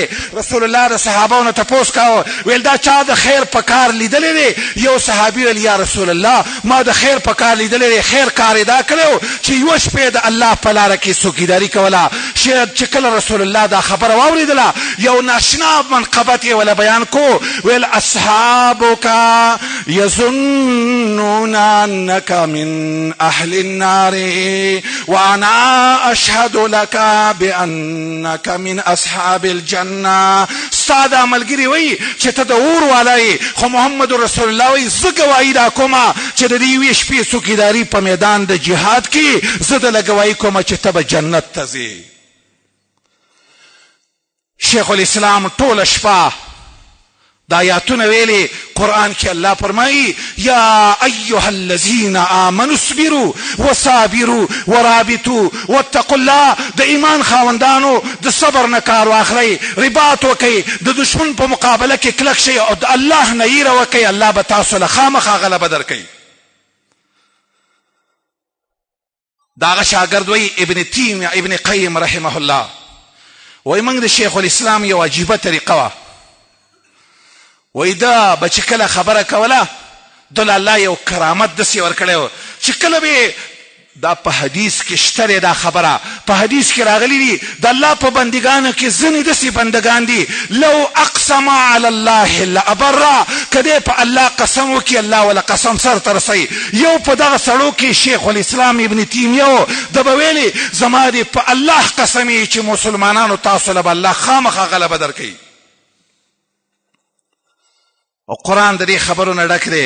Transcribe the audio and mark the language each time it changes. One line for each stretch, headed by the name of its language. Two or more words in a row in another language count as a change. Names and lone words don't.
Pashto: رسول الله د صحابو نه تپوس کاوه ویل دا چا د خیر په کار لیدلی دی؟ یو صحابي ویل یا رسول الله ما د خیر په کار لیدلی دی. خیر کار یې دا کړی چې یوه شپې د الله په لاره کې څوکیداري کوله. چې کله رسول الله دا خبره واورېدله یو ناشنا منقبت یې وله بیان کو ویل
Arabic: اصحابک یظنون انک من اهل النار وانا اشهد لك بانک من اصحاب الجنه.
Pashto: ستا دا ملګري وایي چې ته د اور والا یې خو محمد رسول الله وایي زه ګواهي دا کومه چې د دې یوې شپې څوکیداري په میدان د جهاد کې زه دله ګواهي کومه چې ته به جنت ته ځې. شیخ الاسلام ټوله شپه دا آیاتونه ویلي. قرآن کې الله فرمایي
Arabic: یا ایها الذین آمنوا اصبروا وصابروا ورابطوا واتقوا الله.
Pashto: د ایمان خاوندانو د صبر نه کار واخلئ رباط وکئ د دشمن په مقابله کې کلک شئ او د الله نه یېره وکئ الله به تاسو له خامخا غلبه درکوي. د هغه شاګرد وایي ابن تیمیه ابن قیم
Arabic: رحمه الله
Pashto: وایي موږ د شیخ الاسلام یو عجیبه طریقه وه. وایي دا به چې کله خبره کوله دله الله یو کرامت داسې ورکړی و چې کله به دا په حدیث کې شته دی دا خبره په حدیث کې راغلی دي د الله په بندګانو کې ځینې داسې بندګان دي
Arabic: لو اقسم علی الله لابره
Pashto: که دی په الله قسم وکړي الله وله قسم سر ته رسوي. یو په دغه سړو کې شیخ الاسلام ابن تیمیه و ده به ویلي زما دې په الله قسم یې چې مسلمانانو تاسو له به الله خامخا غلبه درکوي. او قرآن د دې خبرو نه ډک دی.